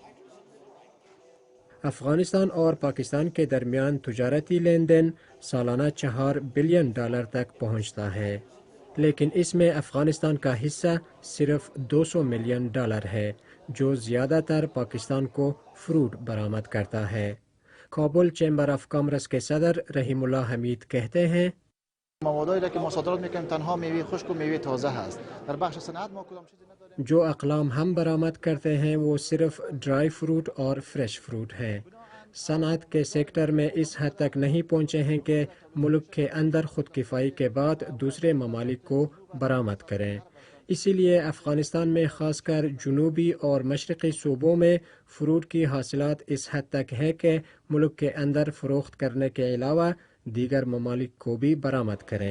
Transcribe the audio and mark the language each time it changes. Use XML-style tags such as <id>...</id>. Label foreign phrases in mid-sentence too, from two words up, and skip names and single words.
<ur>افغانستان اور پاکستان کے درمیان تجارتی لین دین سالانہ $4 بلین تک پہنچتا ہے، لیکن اس میں افغانستان کا حصہ صرف $200 ملین ہے، جو زیادہ تر پاکستان کو فروٹ برآمد کرتا ہے۔ کابل چیمبر آف کامرس کے صدر رحیم اللہ حمید کہتے ہیں:</ur> <fa>موادی را که ما صادرات میکنیم تنها میوه خشک و میوه تازه هست. در بخش صنعت ما کدام چیزی نداریم.</fa> <ur>جو اقلام ہم برآمد کرتے ہیں وہ صرف ڈرائی فروٹ اور فریش فروٹ ہیں۔ صنعت کے سیکٹر میں اس حد تک نہیں پہنچے ہیں کہ ملک کے اندر خود کفائی کے بعد دوسرے ممالک کو برآمد کریں۔ اسی لیے افغانستان میں خاص کر جنوبی اور مشرقی صوبوں میں فروٹ کی حاصلات اس حد تک ہے کہ ملک کے اندر فروخت کرنے کے علاوہ دیگر ممالک کو بھی برآمد کریں۔</ur>